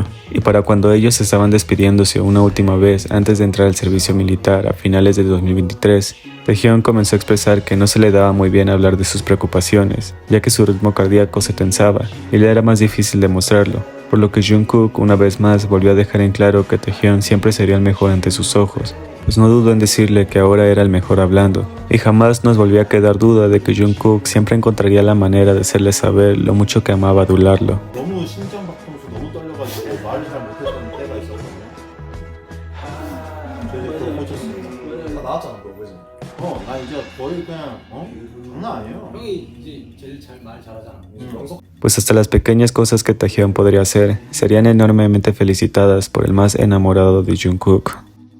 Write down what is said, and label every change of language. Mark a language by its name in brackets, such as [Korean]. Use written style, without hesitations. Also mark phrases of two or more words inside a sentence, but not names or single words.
[Spanish] Y para cuando ellos estaban despidiéndose una última vez antes de entrar al servicio militar a finales de 2023, Taehyun comenzó a expresar que no se le daba muy bien hablar de sus preocupaciones, ya que su ritmo cardíaco se tensaba y le era más difícil demostrarlo, por lo que Jungkook una vez más volvió a dejar en claro que Taehyun siempre sería el mejor ante sus ojos, pues no dudó en decirle que ahora era el mejor hablando, y jamás nos volvió a quedar duda de que Jungkook siempre encontraría la manera de hacerle saber lo mucho que amaba adularlo. [Korean] 너무 심장박동수 너무 떨려가지고 말을 잘 못했던 때가 있었거든요. 그래서 그거 고쳤어요. 다 나왔잖아 그거 그지? 나 이제 거의 그냥 장난 아니에요. 형이 이제 제일 말 잘하잖아. [Spanish] Pues hasta las pequeñas cosas que Taehyun podría hacer serían enormemente felicitadas por el más enamorado de Jungkook.